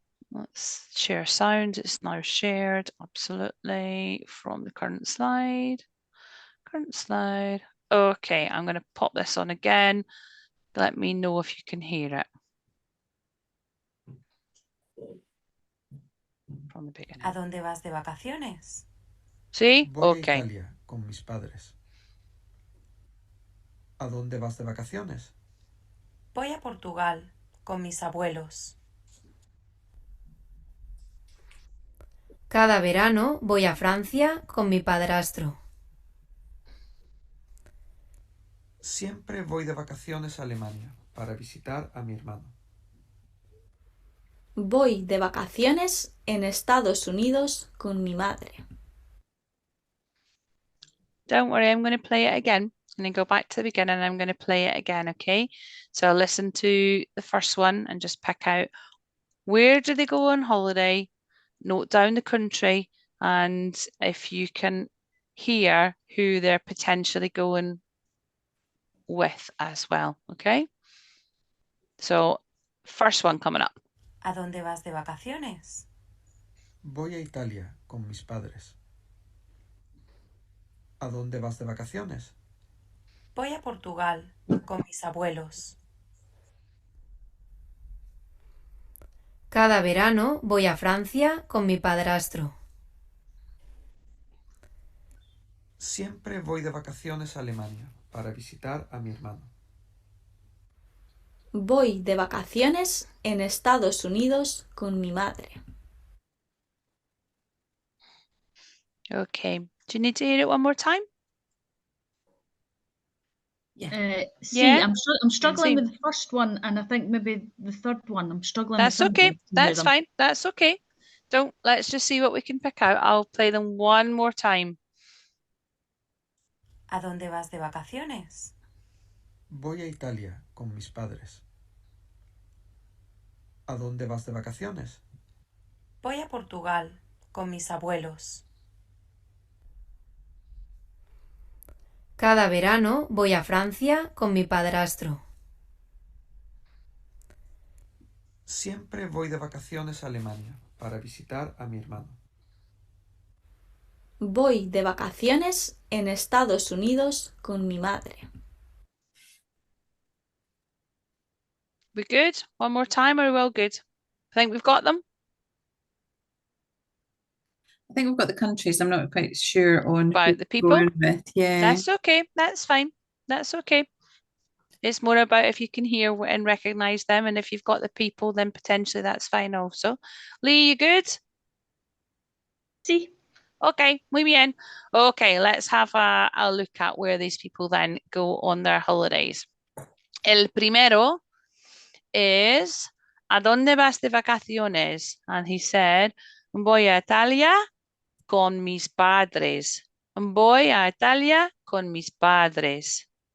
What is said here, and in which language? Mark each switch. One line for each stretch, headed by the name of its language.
English: Let's share sound. It's now shared, absolutely, from the current slide. Current slide. Okay, I'm going to pop this on again. Let me know if you can hear it. From the beginning.
Spanish: ¿A dónde vas de vacaciones? ¿Sí? Voy a
English: Okay.
Spanish: Italia con mis padres. ¿A dónde vas de vacaciones? Voy a Portugal con mis abuelos. Cada verano voy a Francia con mi padrastro. Siempre voy de vacaciones a Alemania para visitar a mi hermano. Voy de vacaciones en Estados Unidos con mi madre.
English: Don't worry, I'm going to play it again. I'm going to go back to the beginning and I'm going to play it again, okay? So I'll listen to the first one and just pick out where do they go on holiday, note down the country, and if you can hear who they're potentially going with as well, okay? So, first one coming up.
Spanish: ¿A dónde vas de vacaciones? Voy a Italia con mis padres. ¿A dónde vas de vacaciones? Voy a Portugal con mis abuelos. Cada verano voy a Francia con mi padrastro. Siempre voy de vacaciones a Alemania para visitar a mi hermano. Voy de vacaciones en Estados Unidos con mi madre.
English: Okay. Do you need to hear it one more time? I'm struggling with the first one, and I think maybe the third one. I'm struggling. That's with okay. something to hear That's them. fine. That's okay. Let's just see what we can pick out. I'll play them one more time. ¿A dónde vas de vacaciones? Voy a Italia con mis padres. ¿A dónde vas de vacaciones? Voy a Portugal con mis abuelos. Cada verano voy a Francia con mi padrastro. Siempre voy de vacaciones a Alemania para visitar a mi hermano. Voy de vacaciones en Estados Unidos con mi madre. We good? One more time, or are we all good? I think we've got them. I think we've got the countries. I'm not quite sure on About who the people? we're going with. Yeah. That's okay. That's fine. That's okay. It's more about if you can hear and recognize them, and if you've got the people, then potentially that's fine also. Lee, you good?
Spanish: Sí.
English: Okay,
Spanish: muy bien.
English: Okay, let's have a look at where these people then go on their holidays.
Spanish: El primero is, ¿a dónde vas de vacaciones?
English: And he said,
Spanish: voy a Italia con mis padres. Voy a Italia con mis padres.